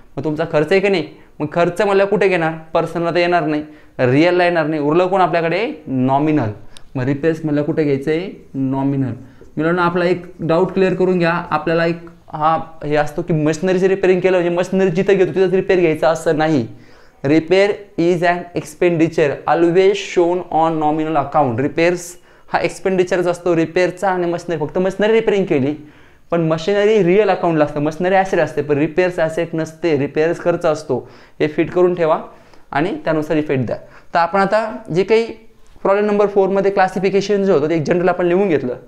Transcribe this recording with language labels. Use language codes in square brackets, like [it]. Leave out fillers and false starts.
[mr] मग तुमचा खर्च आहे की नाही, मग खर्च मला कुठे घेणार, पर्सनलला तर येणार नाही, रिअलला येणार नाही, उरलं कोण आपल्याकडे, नॉमिनल. मग रिपेअर्स मला कुठे घ्यायचं आहे, नॉमिनल. मित्रांनो, आपला एक डाऊट क्लिअर करून घ्या. आपल्याला एक हा हे असतो की मशिनरीचं रिपेअरिंग केलं म्हणजे मशिनरी जिथं घेतो तिथंच रिपेअर घ्यायचं असं नाही. [en] Repair is an expenditure always shown on nominal account. [mr] Repairs हा एक्सपेंडिचरच असतो रिपेअरचा. आणि मशिनरी, फक्त मशिनरी रिपेअरिंग केली, पण मशिनरी रिअल अकाउंटला असतं, मशिनरी ॲसेट असते, पण रिपेअर्स ॲसेट नसते, रिपेअर्स खर्च असतो. हे फिट करून ठेवा आणि त्यानुसार इफेक्ट द्या. तर आपण आता जे काही प्रॉब्लेम नंबर 4 मध्ये क्लासिफिकेशन जे होतं ते एक जनरल आपण लिहून घेतलं.